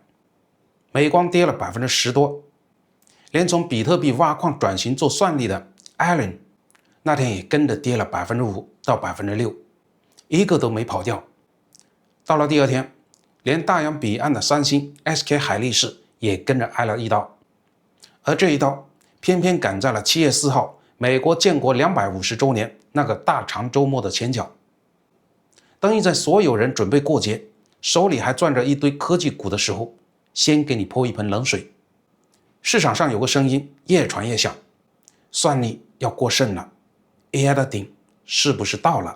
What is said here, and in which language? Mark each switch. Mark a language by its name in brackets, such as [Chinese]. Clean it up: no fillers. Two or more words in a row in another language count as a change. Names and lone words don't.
[Chinese] 美光跌了10%多，連從比特幣挖礦轉型做算力的 Allen 那天也跟着跌了 5% 到 6%， 一個都沒跑掉。到了第二天，連大洋彼岸的三星 SK 海力士也跟着挨了一刀，而這一刀偏偏趕在了7 月4 號美國建國250周年那個大長周末的前腳。等你在所有人準備過節，手裡還攥着一堆科技股的時候，先給你潑一盆冷水。市場上有個聲音越傳越響，算力要過剩了， AI 的頂是不是到了？